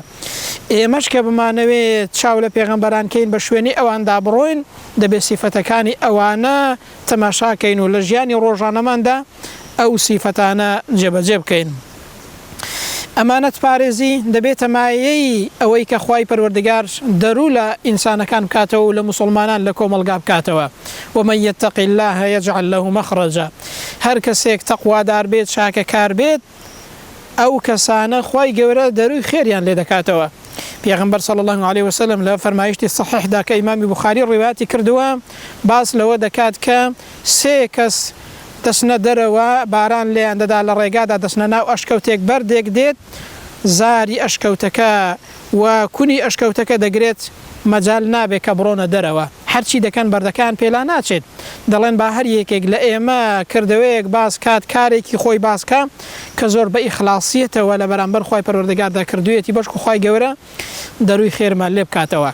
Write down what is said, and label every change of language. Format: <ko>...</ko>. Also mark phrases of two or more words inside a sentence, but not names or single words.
<ckb>ئێمەش کە بمانەوێت چاو لە پێغەمبەران کەین بە شوێنی ئەواندا بڕۆین دەبێت سیفەتەکانی ئەوانە تەماشاکەین و لە ژیانی ڕۆژانەماندا ئەو سیفەتانە جێبەجێ بکەین. ئەمانەت پارێزی دەبێتە مایەی ئەوەی کە خوای پەروەردگار دەرو لە ئینسانەکان بکاتەوە و لە مسلمانان لە کۆمەلگا بکاتەوە.</ckb> <ar>ومن يتق الله يجعل له مخرجا.</ar> <ckb>هەر کەسێک تەقوادار بێت چاکەکار بێت ئەو کەسانە خوای گەورە دەروی خێریان لێ دەکاتەوە. پێغەمبەر</ckb> <ar>صلی الله عليه وسلم</ar> <ckb>لە فەرمایشتی صحیحدا کە ئیمامی بوخاری ڕیواەتی کردووە باس لەوە دەکات کە سێ کەس دەچنە دەرەوە باران لێیان دەدا لە ڕێگادا دەچنە ناو ئەشکەوتێک بەردێک دێت زاری ئەشکەوتەکە و کونی ئەشکەوتەکە دەگرێت مەجال نابێت کە بڕۆنە دەرەوە هەرچی دەکەن بەردەکان پێلا ناچێت دەڵێن با هەر یەکێک لە ئێمە کردەوەیەک باس کات کارێکی خۆی باسکە کە زۆر بە ئیخلاصیەتەوە لە بەرامبەر خوای پەروەردگاردا کردوویەتی بەشک خوای گەورە دەروی خێرمان لێ بکاتەوە.</ckb>